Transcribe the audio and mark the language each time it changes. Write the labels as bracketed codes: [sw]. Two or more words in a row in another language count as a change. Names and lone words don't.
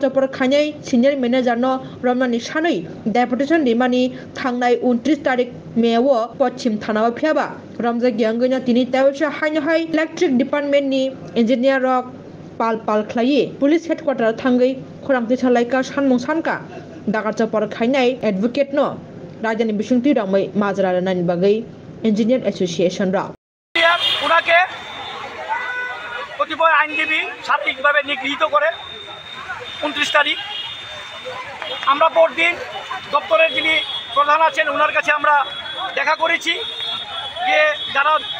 [trp] topar khanai [en] senior manager [trp] no romani sanui deputation dimani thangnai 29 tarik mewo pochim thanao phiaba ramja gyangina tini tawsha haino hai [en] electric department [trp] ni engineer rok pal khlai [en] police headquarter [trp] thangai khorangti salaika sanmung sanka dagat topar khainai advocate no rajani bisungti ramai majra nani bagai engineer association ra [bn] উনাকে কতিপয় আইনজীবী সার্বিকভাবে নিগৃহীত করে 29 তারিখ আমরা পরদিন দপ্তরের যিনি প্রধান আছেন ওনার কাছে আমরা দেখা করেছি যে যারা